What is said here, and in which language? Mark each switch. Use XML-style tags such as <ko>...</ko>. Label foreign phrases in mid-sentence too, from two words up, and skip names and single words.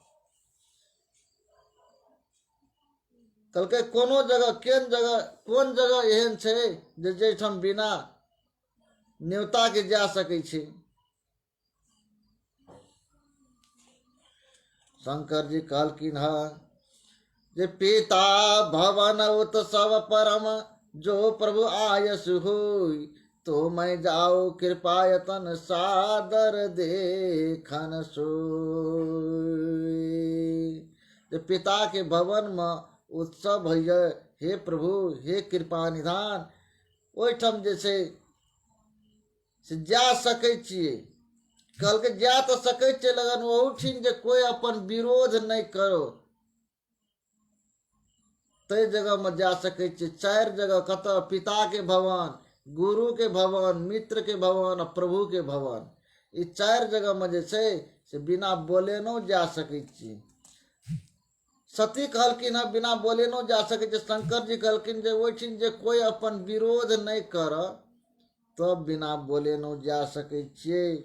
<mai>कहलकै कोनो जगह, केन जगह, कोन जगह एहन छै जे जैठाम बिना न्योता के जा सकै छै। शंकर जी कहलखिन हँ जे</mai> <awa>पिता भवन उत्सव परम जो प्रभु आयस होई, तो मैं जाओ कृपायतन सादर देखन सोई।</awa> <mai>जे पिता के भवन में उत्सव है, हे प्रभु हे कृपा निधान, ओहिठाम जे छै से जा सकै छियै। कहलकै जा तो सकै छियै, लेकिन ओहिठिन जे कोई अपन विरोध नहीं करो तै जगह में जा सकै छियै। 4 जगह कतऽ? पिता के भवन, गुरु के भवन, मित्र के भवन और प्रभु के भवन। ई 4 जगह में जे छै से बिना बोलेनो जा सकै छियै। सती कहलखिन हँ बिना बोलेनो जा सकै छियै। शंकर जी कहलखिन जे ओहिठिन जे कोई अपन विरोध नहीं कर तब बिना बोलेनो जा सकै छियै।</mai>